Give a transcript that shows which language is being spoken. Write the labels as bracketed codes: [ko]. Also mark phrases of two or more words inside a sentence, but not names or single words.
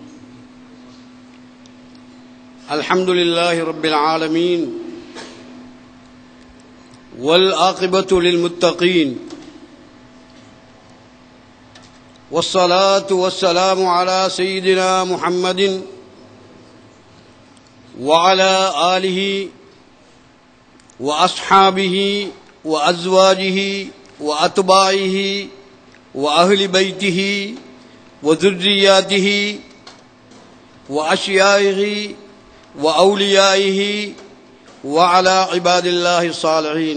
[ar] الحمد لله رب العالمين والعاقبة للمتقين والصلاة والسلام على سيدنا محمد وعلى آله وأصحابه وأزواجه وأتباعه وأهل بيته وذرياته وأشيائه وأوليائه وعلى عباد الله الصالحين.